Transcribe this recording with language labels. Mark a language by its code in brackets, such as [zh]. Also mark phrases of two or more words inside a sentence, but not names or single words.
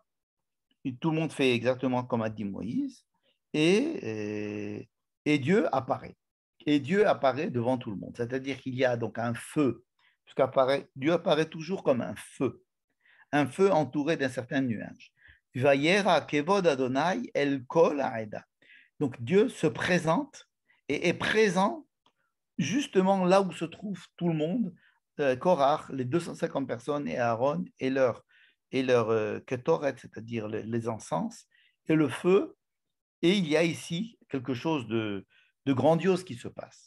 [fr] Et tout le monde fait exactement comme a dit Moïse, et Dieu apparaît. Et Dieu apparaît devant tout le monde. C'est-à-dire qu'il y a donc un feu, Dieu apparaît toujours comme un feu entouré d'un certain nuage. [he] וירא כבוד יהוה אל כל העדה. [fr] Donc Dieu se présente et est présent justement là où se trouve tout le monde, Korach, les 250 personnes et Aaron et leur ketoret, c'est-à-dire les encens, et le feu. Et il y a ici quelque chose de grandiose qui se passe.